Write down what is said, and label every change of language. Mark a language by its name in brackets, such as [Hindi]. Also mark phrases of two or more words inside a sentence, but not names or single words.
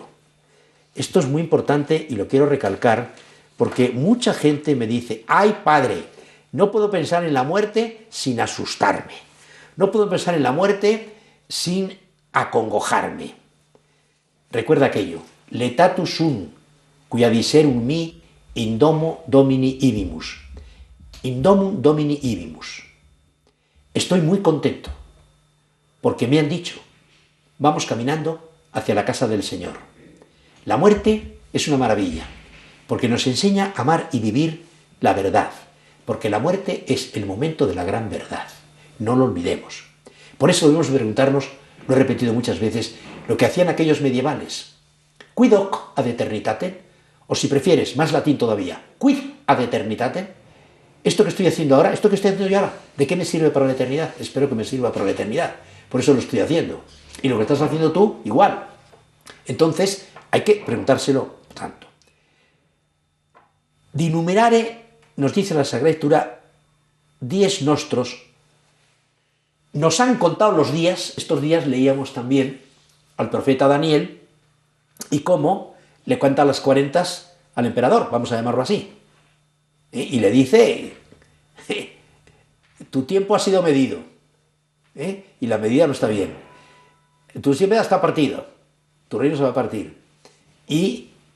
[Spanish] Esto es muy importante y lo quiero recalcar porque mucha gente me dice: ¡ay, padre! No puedo pensar en la muerte sin asustarme. No puedo pensar en la muerte sin acongojarme. Recuerda aquello: [Latin] letatus sum, quia diserum mi in domo Domini ibimus. In domum Domini ibimus. [Spanish] Estoy muy contento porque me han dicho: vamos caminando hacia la casa del Señor. La muerte es una maravilla porque nos enseña a amar y vivir la verdad, porque la muerte es el momento de la gran verdad. No lo olvidemos. Por eso debemos preguntarnos, lo he repetido muchas veces, lo que hacían aquellos medievales. [Latin] Quid hoc ad eternitatem? [Spanish] O si prefieres, más latín todavía, [Latin] quid ad eternitatem? [Spanish] Esto que estoy haciendo ahora, esto que estoy haciendo yo ahora, ¿de qué me sirve para la eternidad? Espero que me sirva para la eternidad. Por eso lo estoy haciendo. Y lo que estás haciendo tú, igual. Entonces, hay que preguntárselo tanto. Dinumerare nos dice la Sagrada Escritura, [Latin] dies nostros, [Spanish] nos han contado los días. Estos días leíamos también al profeta Daniel y cómo le cuenta las 40 al emperador, vamos a llamarlo así, y le dice, tu tiempo ha sido medido, y la medida no está bien, tu tiempo ya está partido, tu reino se va a partir, y